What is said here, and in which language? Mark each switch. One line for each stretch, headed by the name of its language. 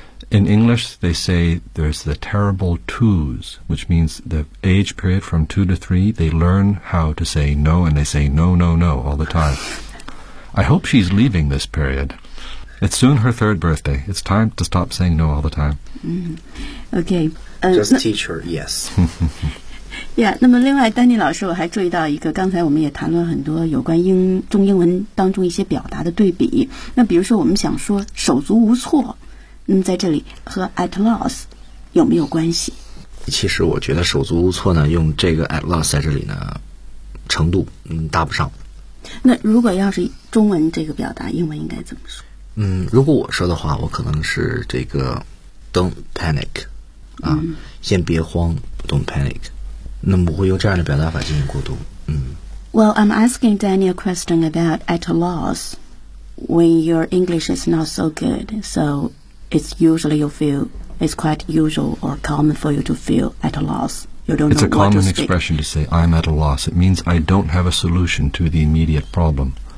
English: In English, they say there's the terrible twos, which means the age period from 2 to 3, they learn how to say no, and they say no, no, no all the time. I hope she's leaving this period. It's soon her 3rd birthday. It's time to stop saying no all the time. Okay. Just teach her, yes.
Chinese: Yeah, 那么另外丹尼老师我还注意到一个，刚才我们也谈论很多有关中英文当中一些表达的对比。那比如说我们想说手足无措，那么在这里和 at loss 有没有关系？其实我觉得手足无措呢，用这个 at loss 在这里呢，程度搭不上。那如果要是中文这个表达，英文应该怎么说？如果我说的话，我可能是这个
English: don't panic
Chinese: 啊，先别慌， don't panic。那么我会用这样的表达法进行过渡。
English: Well, I'm asking Danny a question about at a loss when your English is not so good. So it's usually you feel it's quite usual or common for you to feel at a loss. It's a common expression to say I'm at a loss. It means I don't have a solution to the immediate problem.